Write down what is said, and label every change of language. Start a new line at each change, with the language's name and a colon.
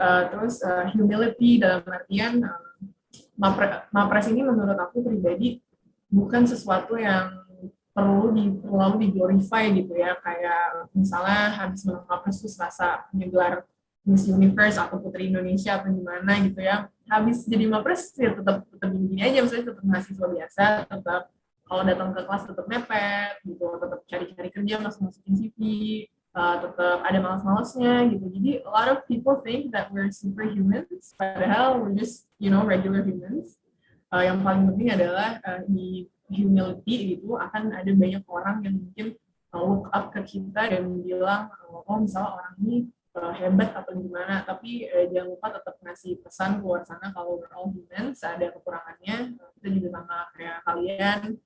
Indonesian: Terus humility dalam artian Mapres ini menurut aku pribadi bukan sesuatu yang terlalu diglorify gitu ya, kayak misalnya habis menang Mapres terus rasa punya gelar Miss Universe atau Putri Indonesia atau gimana gitu ya, habis jadi Mapres ya tetap gini aja, misalnya tetap mahasiswa biasa, tetap kalau datang ke kelas tetap mepet gitu, tetap cari-cari kerja, masukin CV, tetap ada malas-malasnya gitu.
English: Jadi a lot of people think that we're superhumans, padahal we're just regular humans.
Indonesian: Yang paling penting adalah di humility gitu, akan ada banyak orang yang mungkin
English: look up
Indonesian: ke kita dan bilang oh misalnya orang ini hebat atau gimana, tapi jangan lupa tetap ngasih pesan keluar sana kalau
English: we're all humans,
Indonesian: ada kekurangannya, kita juga sama kayak kalian.